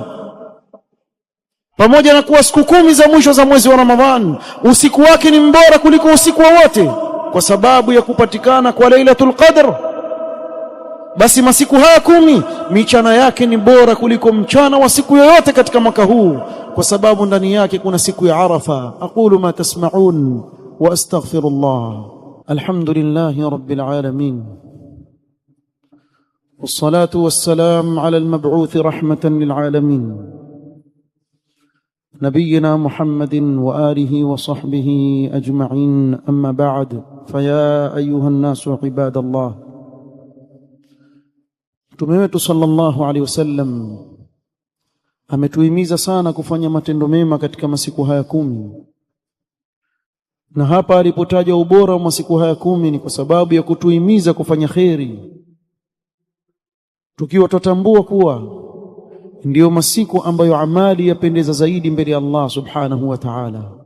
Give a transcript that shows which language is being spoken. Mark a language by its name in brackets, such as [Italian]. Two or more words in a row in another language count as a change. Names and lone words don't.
[Swahili] Pamoja na kuwa siku 10 za mwisho za mwezi wa Ramadhani usiku wake ni mbora kuliko usiku wote kwa sababu ya kupatikana kwa Lailatul Qadr, basi masiku haya 10 michana yake ni bora kuliko mchana wa siku yoyote katika mwaka huu kwa sababu ndani yake kuna siku ya Arafa. [Arabic] أقول ما تسمعون وأستغفر الله. الحمد لله رب العالمين، والصلاة والسلام على المبعوث رحمة للعالمين نبينا محمد وآله وصحبه أجمعين. أما بعد، فيا أيها الناس عباد الله، [Swahili] Mtume wetu [Arabic] صلى الله عليه وسلم [Swahili] ametuhimiza sana kufanya matendo mema katika masiku haya 10. Na hapa alipotaja ubora wa masiku haya 10 ni kwa sababu ya kutuhimiza kufanya kheri, tukiwa tutambua kuwa ndiyo masiku ambayo amali yapendeza zaidi mbele ya Allah [Arabic] سبحانه وتعالى.